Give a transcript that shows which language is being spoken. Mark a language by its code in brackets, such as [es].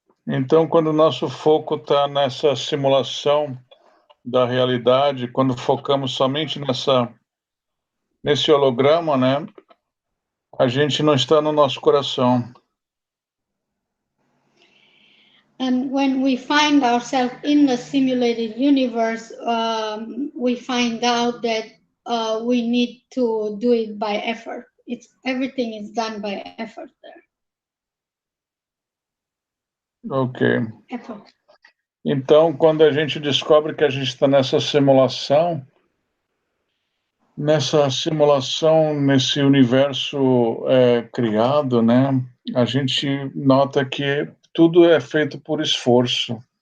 [pt] Então, quando o nosso foco está nessa simulação da realidade, quando focamos somente nesse holograma, né, a gente não está no nosso coração. [en] And when we find ourselves in the simulated universe, we find out that we need to do it by effort. Everything is done by effort there. Ok. [pt] Então, quando a gente descobre que a gente está nessa simulação, nesse universo criado, né, a gente nota que tudo é feito por esforço.